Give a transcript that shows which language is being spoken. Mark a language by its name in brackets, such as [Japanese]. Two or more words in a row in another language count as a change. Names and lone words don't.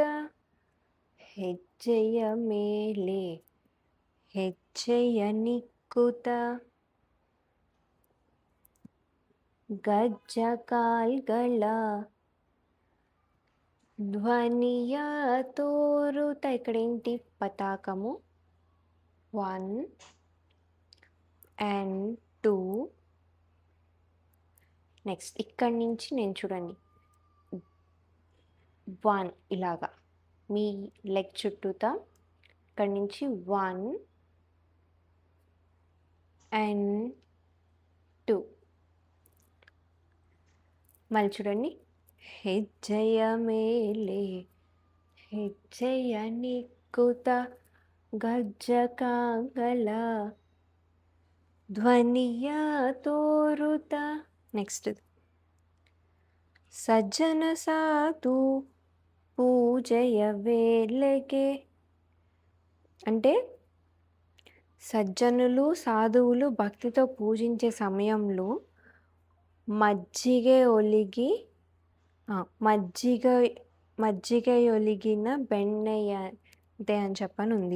[Kannada] ಹೆಜ್ಜೆಯ ಮೇಲೆ ಹೆಜ್ಜೆಯ ನಿಕ್ಕುತ ಗಜ್ಜ ಕಾಲ್ಗಳ ಧ್ವನಿಯ ತೋರುತ. [Telugu] ఇక్కడ ఏంటి? పతాకము 1 and 2. నెక్స్ట్ ఇక్కడి నుంచి నేను చూడండి 1 ఇలాగా మీ లెగ్ చుట్టూతా ఇక్కడి నుంచి 1 and 2. మళ్ళీ చూడండి. [Kannada] ಹೆಜ್ಜೆಯ ಮೇಲೆ ಹೆಜ್ಜೆಯ ನಿಕ್ಕುತ ಗಜ್ಜ ಕಾಂಗಲ ಧ್ವನಿಯ ತೋರುತ. [Telugu] నెక్స్ట్ [Kannada] ಸಜ್ಜನ ಸಾಧು ಪೂಜೆಯ ವೇಳೆಗೆ [Telugu] అంటే సజ్జనులు సాధువులు భక్తితో పూజించే సమయంలో [Kannada] ಮಜ್ಜಿಗೆ ಒಳಗಿನ ಬೆಣ್ಣೆಯ [Telugu] అంతే అని చెప్పని ఉంది.